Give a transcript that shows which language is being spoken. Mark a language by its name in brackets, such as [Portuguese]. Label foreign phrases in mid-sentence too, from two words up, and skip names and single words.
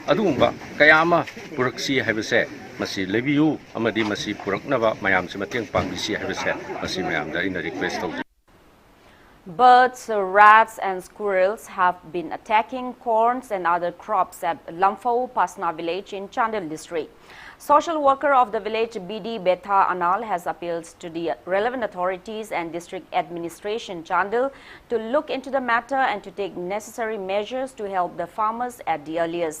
[Manipuri] ꯑꯗꯨꯒꯨꯝꯕ ꯀꯌꯥ ꯑꯃ ꯄꯨꯔꯛꯁꯤ ꯍꯥꯏꯕꯁꯦ ꯃꯁꯤ ꯂꯩꯕꯤꯌꯨ ꯑꯃꯗꯤ ꯃꯁꯤ ꯄꯨꯔꯛꯅꯕ ꯃꯌꯥꯝꯁꯤ ꯃꯇꯦꯡ ꯄꯥꯡꯕꯤꯁꯤ ꯍꯥꯏꯕꯁꯦ ꯃꯁꯤ ꯃꯌꯥꯝꯗ ꯑꯩꯅ ꯔꯤꯀ꯭ꯋꯦꯁ ꯇꯧꯖꯩ. [English] Birds, rats and squirrels have been attacking corns and other crops at Lamphau Pasna village in Chandel district. Social worker of the village BD Betha Anal has appealed to the relevant authorities and district administration Chandel to look into the matter and to take necessary measures to help the farmers at the earliest.